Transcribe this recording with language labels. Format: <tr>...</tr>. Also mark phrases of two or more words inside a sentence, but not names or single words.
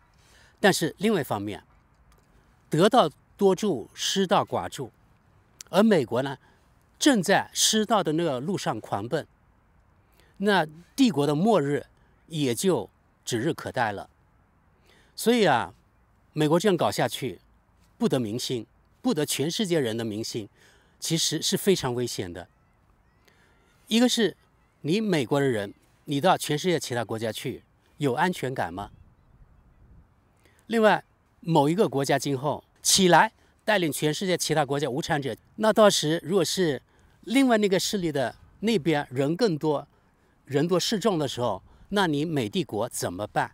<zh>但是另外一方面，得道多助，失道寡助，而美國呢，正在失道的那個路上狂奔，那帝國的末日也就指日可待了。所以啊，美國這樣搞下去，不得民心，不得全世界人的民心，其實是非常危險的。一個是你美國的人，你到全世界其他國家去，有安全感嗎？另外，某一個國家今後起來帶領全世界其他國家無產者，那到時如果是另外那個勢力的那邊人更多，人多勢眾的時候，那你美帝國怎麼辦？</zh>